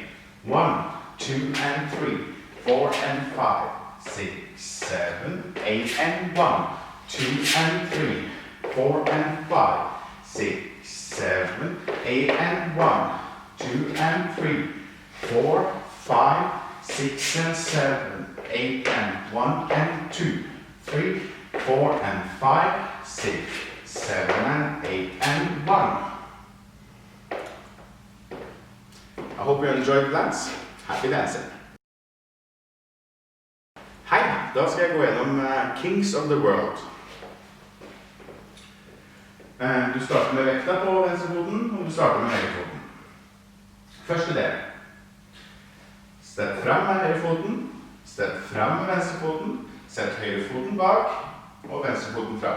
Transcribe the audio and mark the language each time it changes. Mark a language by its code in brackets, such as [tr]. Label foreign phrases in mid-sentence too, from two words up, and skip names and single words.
[en] 1, 2, and 3, 4, and 5, 6, 7, 8, and 1, 2, and 3, 4, and 5, 6, 7, 8, and 1, 2, and 3, 4, 5, 6, and 7, 8, and 1, and 2, 3, 4, and 5, 6, 7, and 8, and 1. I hope you enjoyed the dance. Happy dancing! [no] Hei, da skal jeg gå gjennom Kings of the World. Du starter med vekta på venstrefoten, og du starter med høyrefoten. Første del. Step frem med høyrefoten, step frem med venstrefoten, sett høyrefoten bak, og venstrefoten frem.